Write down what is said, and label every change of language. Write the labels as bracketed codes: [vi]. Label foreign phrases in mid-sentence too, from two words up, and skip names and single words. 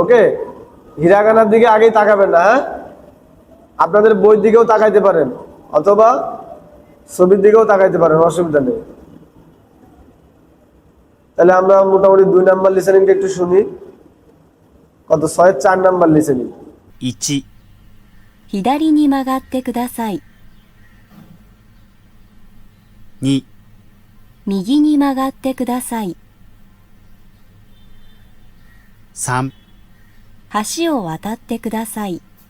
[bn] ওকে হিরাগানার দিকে আগেই তাকাবেন না, হ্যাঁ আপনাদের বইয়ের দিকেও তাকাইতে পারেন অথবা ছবির দিকেও তাকাইতে পারেন, অসুবিধা নেই। তাহলে আমরা মোটামুটি 2 নাম্বার লিসেনিংটা একটু শুনি। কত? 6-এর 4 নাম্বার লিসেনিং। [ja] 1、左に曲がってください。 2、右に曲がってください。 3、橋を渡ってください。